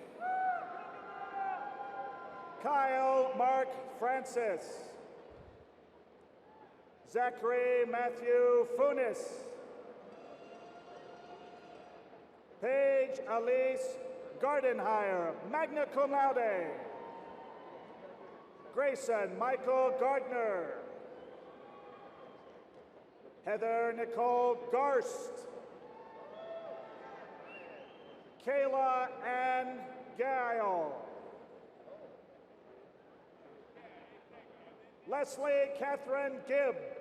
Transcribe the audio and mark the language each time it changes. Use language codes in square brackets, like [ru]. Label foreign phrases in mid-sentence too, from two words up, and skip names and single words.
[en] Kyle Mark Francis. Zachary Matthew Funis. Paige Elise Gardenhire, [la] magna cum laude. [en] Grayson Michael Gardner. Heather Nicole Garst. Kayla Ann Guile. Leslie Catherine Gibb.